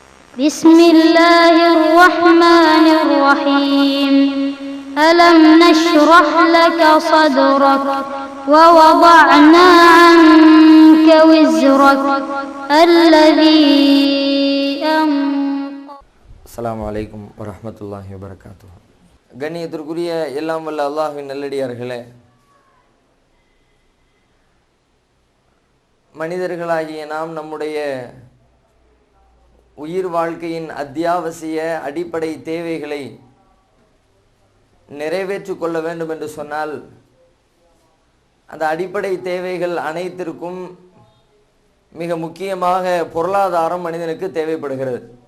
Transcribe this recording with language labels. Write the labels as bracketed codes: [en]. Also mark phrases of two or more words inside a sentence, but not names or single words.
[ar] بسم الله الرحمن الرحيم ألم نشرح لك صدرك ووضعنا عنك وزرك الذي السلام عليكم ورحمة الله وبركاته. [ta] கண்ணியத்திற்குரிய எல்லாம் வல்ல அல்லாஹ்வின் நல்லடியார்களே, மனிதர்களாகிய நாம் நம்முடைய உயிர் வாழ்க்கையின் அத்தியாவசிய அடிப்படை தேவைகளை நிறைவேற்றி கொள்ள வேண்டும் என்று சொன்னால், அந்த அடிப்படை தேவைகள் அனைத்திற்கும் மிக முக்கியமாக பொருளாதாரம் மனிதனுக்கு தேவைப்படுகிறது.